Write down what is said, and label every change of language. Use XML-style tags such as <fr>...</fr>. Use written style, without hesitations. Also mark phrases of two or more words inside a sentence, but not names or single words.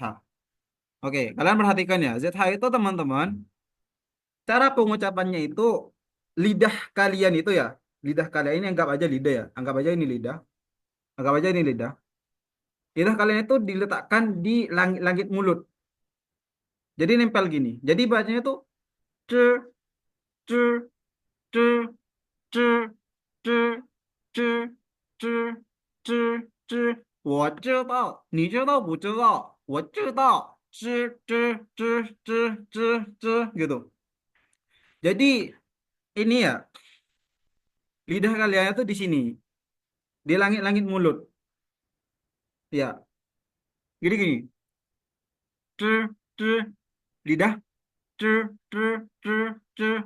<id>Oke, kalian perhatikan ya. ZH itu teman-teman, cara pengucapannya itu lidah kalian itu ya. Lidah kalian ini anggap aja lidah ya. Anggap aja ini lidah. Anggap aja ini lidah. Lidah kalian itu diletakkan di langit mulut. Jadi nempel gini. Jadi bacanya itu c c c c c c c c c。</id> <zh>我知道，你知道不知道？我知道，吱 gitu.</zh> <id>Jadi ini ya lidah kalian itu di sini, di langit-langit mulut. Ya, gini. Cer, cer, lidah, cer.</id>